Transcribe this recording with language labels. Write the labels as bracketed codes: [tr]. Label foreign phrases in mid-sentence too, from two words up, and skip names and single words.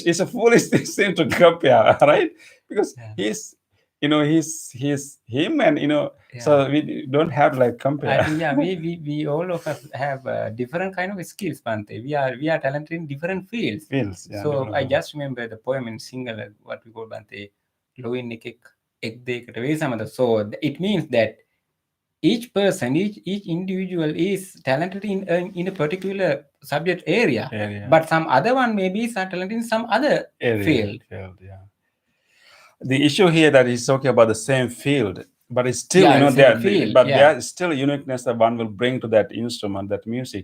[en] It's a foolish thing to compare, right? Because he's him, and so we don't have compare. I think we all of us have different kind of skills, Bhante. We are talented in different fields. So I just remember the poem in Sinhala, what we call Bhante, [si] Loin ek dekata vesamada. [en] So it means that each person, each individual is talented in a particular subject area. But some other one maybe is talented in some other field. Yeah. The issue here that he's talking about the same field, but it's still there's still a uniqueness that one will bring to that instrument, that music.